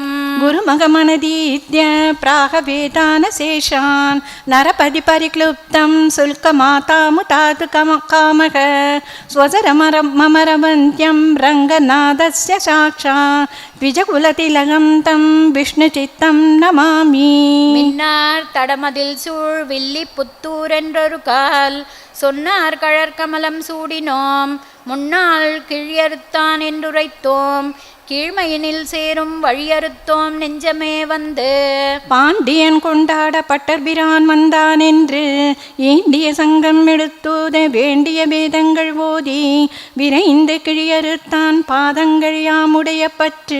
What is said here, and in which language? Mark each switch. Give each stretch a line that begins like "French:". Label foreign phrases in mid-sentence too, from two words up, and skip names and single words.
Sanskrit: गुरुमगमनदीत्य प्राहवेदानशेषान् नरपदि परिक्लुप्तं शुल्कमातामुतात् कामः स्वजरमरमरवन्त्यं रङ्गनाथस्य साक्षात् द्विजकुलतिलकं तं विष्णुचित्तं नमामि।
Tamil: மின்னார் தடமதில் சூழ் வில்லி புத்தூரென்றொரு கால் சொன்னார் கழற்கமலம் சூடினோம் முன்னாள் கிழியறுத்தான் என்றுரைத்தோம் கீழ்மையினில் சேரும் வழியறுத்தோம் நெஞ்சமே வந்து. பாண்டியன் கொண்டாட பட்டர்பிரான் வந்தான் என்று ஏண்டிய சங்கம் எடுத்தோத வேண்டிய வேதங்கள் ஓதி விரைந்து கிழியறுத்தான் பாதங்கள் யாமுடைய பற்று.